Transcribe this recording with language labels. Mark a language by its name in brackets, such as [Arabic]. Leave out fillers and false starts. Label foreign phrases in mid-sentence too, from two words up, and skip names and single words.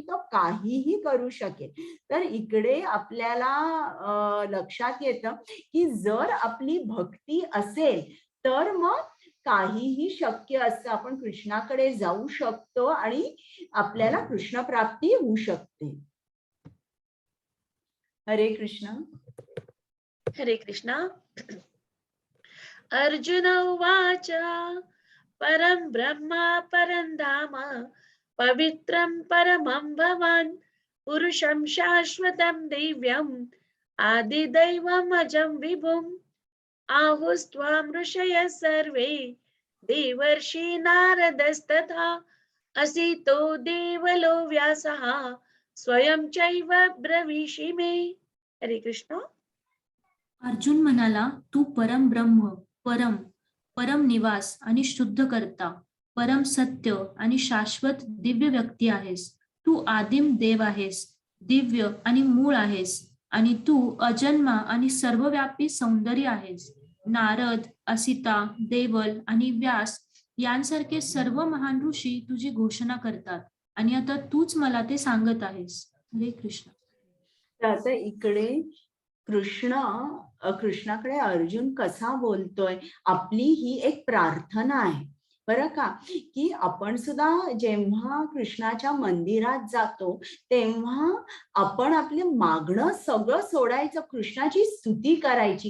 [Marathi] तो काहीही करू शकेल. तर इकडे आपल्याला लक्षात येतं की जर आपली भक्ती असेल तर मग काहीही शक्य असतं. आपण कृष्णाकडे जाऊ शकतो आणि आपल्याला कृष्ण प्राप्ती होऊ शकते. हरे कृष्ण. हरे कृष्ण. [Sanskrit] अर्जुन उवाच परं ब्रह्म परं धाम पवित्रं परमं भवान् पुरुषं शाश्वतं दिव्यम् आदिदैवमजं विभुम् आहुस्त्वां ऋषयः सर्वे देवर्षि नारदस्तथा असितो देवलो व्यासः स्वयं चैव ब्रवीषि मे. [Marathi] हरे कृष्ण. अर्जुन म्हणाला, तू परम ब्रह्म, परम निवास आणि शुद्ध करता, परम सत्य आणि शाश्वत दिव्य व्यक्ती आहेस. तू आदिम देव आहेस, दिव्य आणि मूळ आहेस, आणि तू अजन्मा आणि सर्वव्यापी सौंदर्य आहेस. नारद, असिता, देवल आणि व्यास यांसारखे सर्व महान ऋषी तुझी घोषणा करतात, आणि आता तूच मला ते सांगत आहेस. हरे कृष्ण. तर आता इकडे कृष्णाकडे अर्जुन कसा बोलतोय? आपली ही एक प्रार्थना आहे बरं का, की आपण सुद्धा जेव्हा कृष्णाच्या मंदिरात जातो तेव्हा आपण आपले मागणं सगळं सोडायचं, कृष्णाची स्तुती करायची.